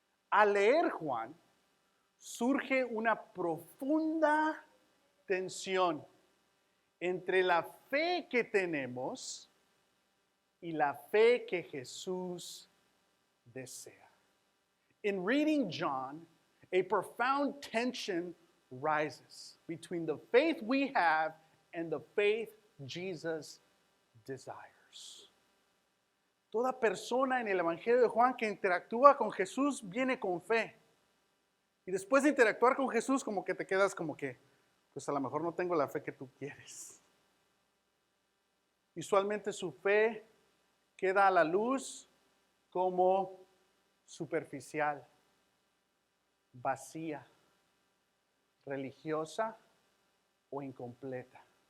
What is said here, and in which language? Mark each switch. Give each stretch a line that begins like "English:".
Spanish: Al leer Juan, surge una profunda tensión entre la fe que tenemos y la fe que Jesús desea.
English: In reading John, a profound tension rises between the faith we have and the faith Jesus desires.
Spanish: Toda persona en el Evangelio de Juan que interactúa con Jesús viene con fe. Y después de interactuar con Jesús, como que te quedas como que, pues a lo mejor no tengo la fe que tú quieres. Usualmente su fe queda a la luz como superficial, vacía, religiosa o incompleta.